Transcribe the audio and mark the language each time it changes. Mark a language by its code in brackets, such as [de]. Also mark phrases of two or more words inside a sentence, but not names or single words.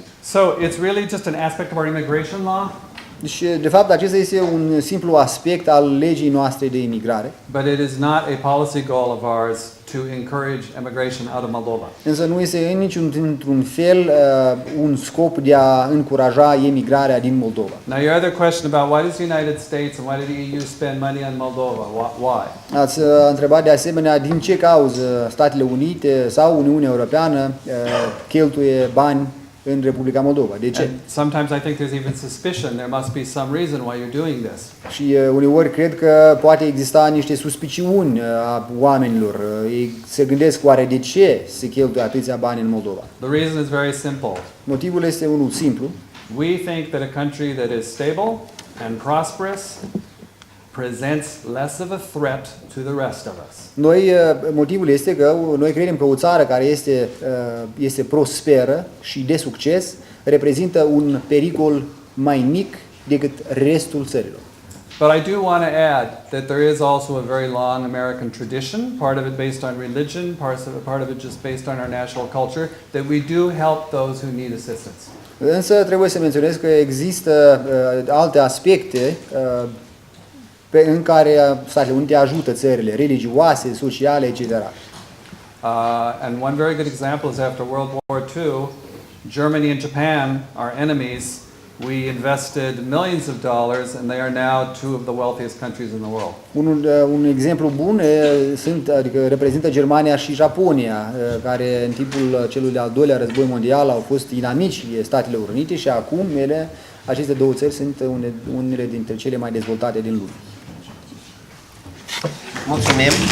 [en] So it's really just an aspect of our immigration law. [ro] Deci, de fapt, acesta este un simplu aspect al legii noastre de imigrare. [en] But it is not a policy goal of ours to encourage immigration out of Moldova. [ro] Însă nu este într-un fel un scop de a încuraja emigrarea din Moldova. [en] Now your other question about why does the United States and why did the EU spend money on Moldova? Why? [ro] Ați întrebat de asemenea din ce cauză Statele Unite sau Uniunea Europeană cheltuie bani în Republica Moldova. De ce? [en] And sometimes I think there's even suspicion there must be some reason why you're doing this. [ro] Și uneori cred că poate exista niște suspiciuni a oamenilor. Ei se gândesc oare de ce se cheltuie atâția bani în Moldova. [en] The reason is very simple. [ro] Motivul este unul simplu. [en] We think that a country that is stable and prosperous presents less of a threat to the rest of us. [ro] Motivul este că noi credem că o țară care este prosperă și de succes reprezintă un pericol mai mic decât restul țărilor. [en] But I do want to add that there is also a very long American tradition, part of it based on religion, part of it just based on our national culture, that we do help those who need assistance. [ro] Însă trebuie să menționez că există alte aspecte în care Statele Unite ajută țările religioase, sociale, etc. [en] And one very good example is after World War II, Germany and Japan, our enemies, we invested millions of dollars and they are now two of the wealthiest countries in the world. [ro] Un exemplu bun adică reprezintă Germania și Japonia, care în timpul celui de-al doilea război mondial au fost inamicii Statelor Unite și acum aceste două țări sunt unele dintre cele mai dezvoltate din lume. Mulțumim!